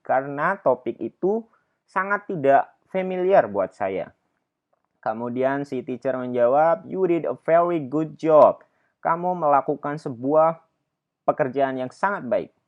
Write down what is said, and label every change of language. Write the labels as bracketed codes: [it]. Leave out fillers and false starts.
[id] Karena topik itu sangat tidak familiar buat saya. Kemudian si teacher menjawab, [en] you did a very good job. [id] Kamu melakukan sebuah pekerjaan yang sangat baik.